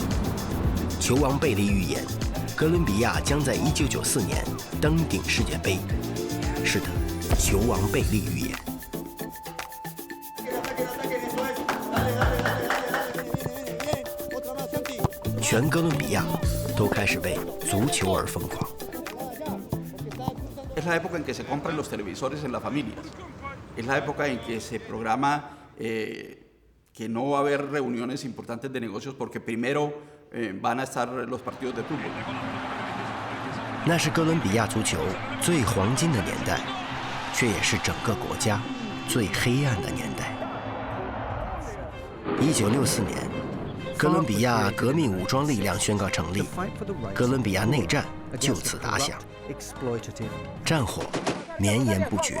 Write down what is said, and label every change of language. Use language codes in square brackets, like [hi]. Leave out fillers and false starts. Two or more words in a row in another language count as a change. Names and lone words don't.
[zh] 球王贝利预言，哥伦比亚将在1994年登顶世界杯。是的，球王贝利预言。全哥伦比亚都开始为足球而疯狂。 [es] Es la época en que se compran los televisores en las familias. Es la época en que se programa que no va a haber reuniones importantes de negocios porque primero van a estar los partidos de fútbol. [zh] 那是哥伦比亚足球最黄金的年代，却也是整个国家最黑暗的年代。1964年，哥伦比亚革命武装力量宣告成立，哥伦比亚内战就此打响，战火绵延不绝。